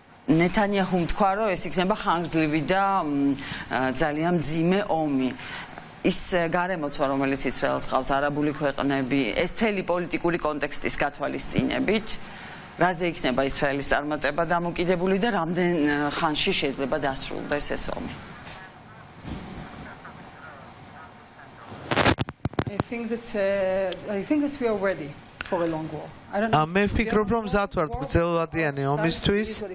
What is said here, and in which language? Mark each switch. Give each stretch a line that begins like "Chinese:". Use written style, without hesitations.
Georgian: ნეთანიაჰუმ თქვა რომ ეს იქნება ხანგრძლივი და ძალიან მძიმე ომი ის გარემოცვა რომელიც ისრაელს ყავს არაბული ქვეყნები ეს მთელი პოლიტიკური კონტექსტის გათვალისწინებით რაზე იქნება ისრაელის წარმატება დამოკიდებული და რამდენ ხანში შეიძლება დასრულდეს ეს ომი
English: I think that we are ready for a long war.
Georgian: მე ვფიქრობ რომ მზად ვართ გრძელვადიანი ომისთვის